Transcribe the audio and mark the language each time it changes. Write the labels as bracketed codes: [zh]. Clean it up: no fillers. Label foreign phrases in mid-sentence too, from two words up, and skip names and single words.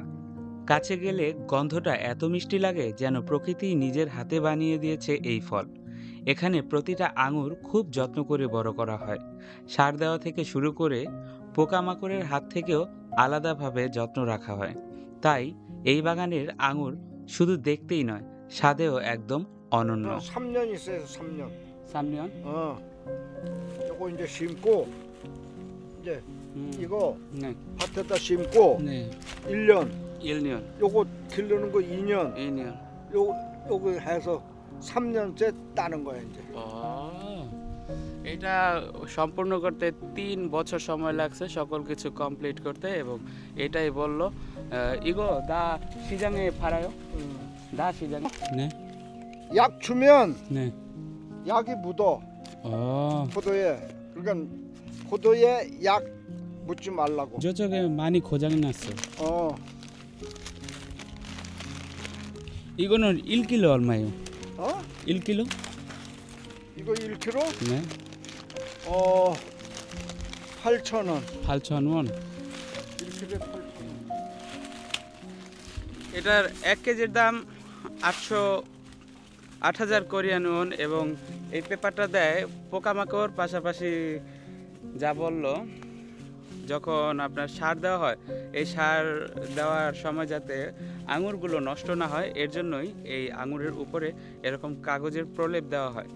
[bn] কাছে গেলে গন্ধটা এত মিষ্টি লাগে যেন প্রকৃতি নিজের হাতে বানিয়ে দিয়েছে এই ফল। এখানে প্রতিটা আঙুর খুব যত্ন করে বড় করা হয়। সার দেওয়া থেকে শুরু করে পোকামাকড়ের হাত থেকেও আলাদাভাবে যত্ন রাখা হয়। তাই এই বাগানের আঙুর শুধু দেখতেই নয়, স্বাদেও একদম অনন্য। [ko] 3년 있어요, 3년. 3년? 요거 이제 심고 이제 이거 네. 밭에다 심고 네. 1년 1년, 요거 기르는 거 2년 2년. 요거 해서 3년째 따는 거야 이제. [bn] এটা সম্পূর্ণ করতে 3 বছর সময় লাগছে সকল কিছু কমপ্লিট করতে এবং এটাই বলল [ko] 이거 다 시장에 팔아요? 다 시장에? 네. 약 주면 네. 약이 묻어 아. 포도에. 그러니까 포도에 약 묻지 말라고. 저쪽에 많이 고장이 났어. 이거는 1kg 얼마예요? 어? 1kg? 이거 1kg? 네. 8,000원. 8,000원. 1kg에 8,000원. [bn] এটার 1 কেজির দাম 8,000 কোরিয়ান ওন এবং এই পেপারটা দেয় পোকামাকড় পাশাপাশি যা বললো যখন আপনার সার দেওয়া হয় এই সার দেওয়ার সময় যাতে আঙুরগুলো নষ্ট না হয় এর জন্যই এই আঙুরের উপরে এরকম কাগজের প্রলেপ দেওয়া হয়।